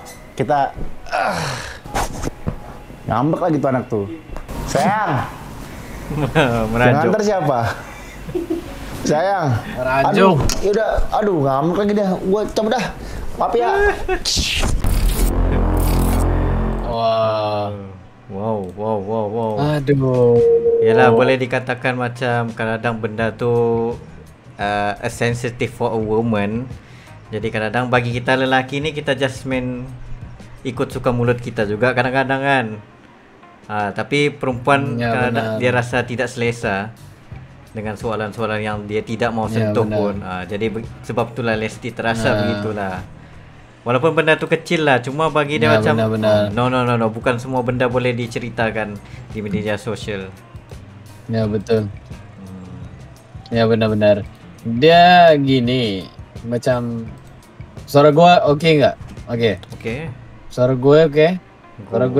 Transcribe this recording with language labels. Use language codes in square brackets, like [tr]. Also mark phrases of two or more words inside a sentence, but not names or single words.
[id] Kita ngambek lagi tuh anak tuh. Sayang, yang [ms] Merajuk. [id] antar siapa? Sayang. [ms] Merajuk. [id] Aduh, ngambek lagi dah. Gue cabut dah. Maaf ya. Wah. Wow. Aduh. [ms] Yalah, boleh dikatakan macam kadang-kadang benda tu [en] a sensitive for a woman. [ms] Jadi kadang-kadang bagi kita lelaki ni kita just main ikut suka mulut kita juga kadang-kadang kan. Tapi perempuan Ya, kadang-kadang benar. dia rasa tidak selesa dengan soalan-soalan yang dia tidak mau Ya, sentuh benar. pun. Jadi sebab itulah Lesti terasa Nah. begitulah. Walaupun benda tu kecil lah, cuma bagi dia Ya, macam benar-benar. no, bukan semua benda boleh diceritakan di media sosial. Ya betul. Ya benar-benar. [id] Dia gini, macam suara gua oke nggak? Oke. Okey. Suara gue oke? Suara gue